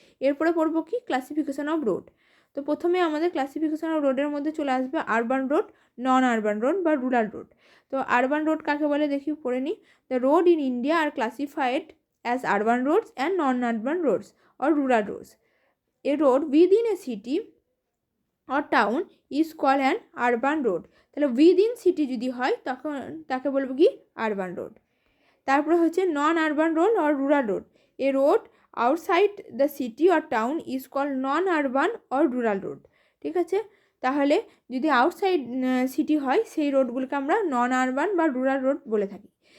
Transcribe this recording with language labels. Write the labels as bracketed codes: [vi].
[bn] এরপরে পড়বো কি ক্লাসিফিকেশন অফ রোড। তো প্রথমে আমাদের ক্লাসিফিকেশন অফ রোডের মধ্যে চলে আসবে আরবান রোড, নন আরবান রোড বা রুরাল রোড। তো আরবান রোড কাকে বলে দেখি, পড়ে নিই। [en] The road in India are classified as urban roads and non urban roads or rural roads. A road within a city or town is called an urban road. [bn] তাহলে within city যদি হয় তখন তাকে বলবো কি আরবান রোড। তারপরে হচ্ছে [en] Non urban road or rural road. A road outside the city or town is called non urban or rural road. [bn] ঠিক আছে, তাহলে যদি আউটসাইড সিটি হয় সেই রোডগুলোকে আমরা নন আরবান বা রুরাল রোড বলে থাকি।